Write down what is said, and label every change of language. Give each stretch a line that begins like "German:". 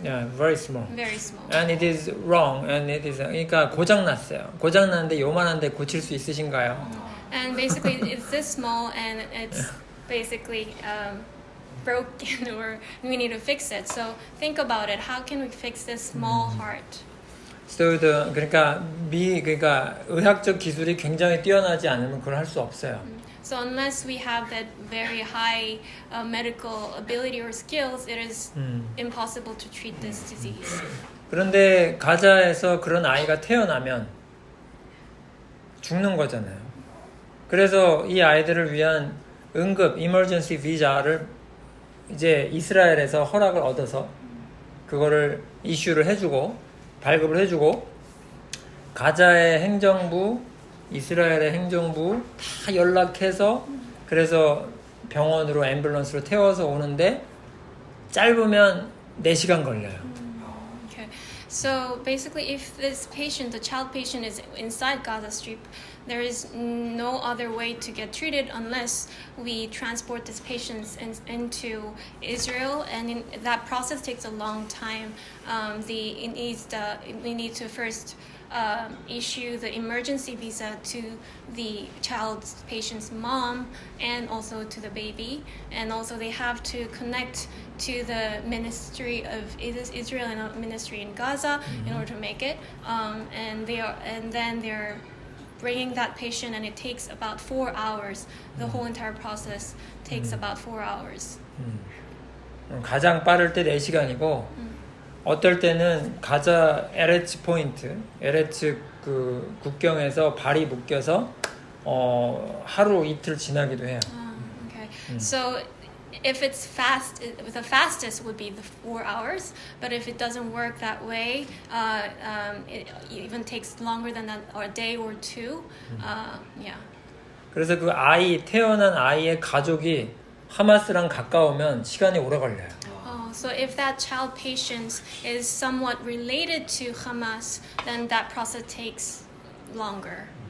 English: Yeah, very small. Very small. And it is wrong. And it is
Korean: 그러니까 고장 났어요. 고장 났는데 요만한데 고칠 수 있으신가요?
English: And basically, it's this small, and it's basically broken, or we need to fix it. So think about it. How can we fix this small heart? So
Korean: 그러니까 그러니까 의학적 기술이 굉장히 뛰어나지 않으면 그걸 할 수 없어요.
English: So unless we have that very high medical ability or skills, it is impossible to treat this disease.
Korean: 그런데 가자에서 그런 아이가 태어나면 죽는 거잖아요. 그래서 이 아이들을 위한 응급 emergency 비자를 이제 이스라엘에서 허락을 얻어서 그거를 이슈를 해주고 발급을 해주고 가자의 행정부, 이스라엘의 행정부 다 연락해서 그래서 병원으로 앰뷸런스로 태워서 오는데 짧으면 4시간 걸려요.
English: Okay. So basically, if this patient, the child patient, is inside Gaza Strip, there is no other way to get treated unless we transport this patient into Israel, and that process takes a long time. We need to first issue the emergency visa to the child's patient's mom and also to the baby, and also they have to connect to the Ministry of Israel and Ministry in Gaza in order to make it, and then they're bringing that patient, and it takes about 4 hours. The whole entire process takes about 4 hours.
Korean: 가장 빠를 때 4시간이고 어떨 때는 가자 에레츠 포인트, 에레츠 그 국경에서 발이 묶여서 하루 이틀 지나기도 해요.
English: Okay. So if it's fast, the fastest would be the 4 hours. But if it doesn't work that way, it even takes longer than that, or a day or two. Yeah.
Korean: 그래서 그 태어난 아이의 가족이 하마스랑 가까우면 시간이 오래 걸려요.
English: So if that child patient is somewhat related to Hamas, then that process takes longer.